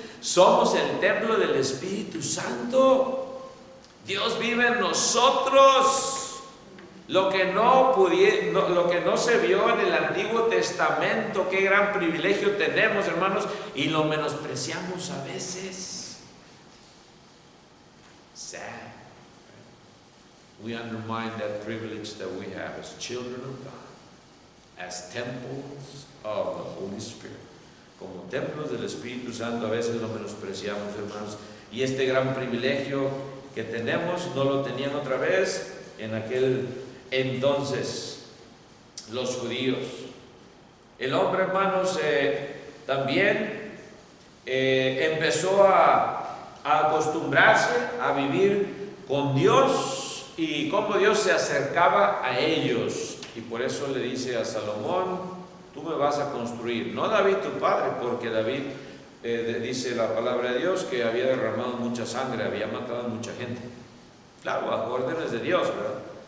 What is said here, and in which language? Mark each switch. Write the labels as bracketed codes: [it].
[es] Somos el templo del Espíritu Santo. Dios vive en nosotros. Lo que no se vio en el Antiguo Testamento, qué gran privilegio tenemos, hermanos, y lo menospreciamos a veces. [en] Sad. We undermine that privilege that we have as children of God, as temples of the Holy Spirit. [es] Como templos del Espíritu Santo a veces lo menospreciamos, hermanos, y este gran privilegio que tenemos no lo tenían otra vez en aquel entonces los judíos. El hombre, hermanos, también empezó a acostumbrarse a vivir con Dios y cómo Dios se acercaba a ellos, y por eso le dice a Salomón: tú me vas a construir, no David tu padre, porque David dice la palabra de Dios que había derramado mucha sangre, había matado a mucha gente, claro, a órdenes de Dios, ¿verdad?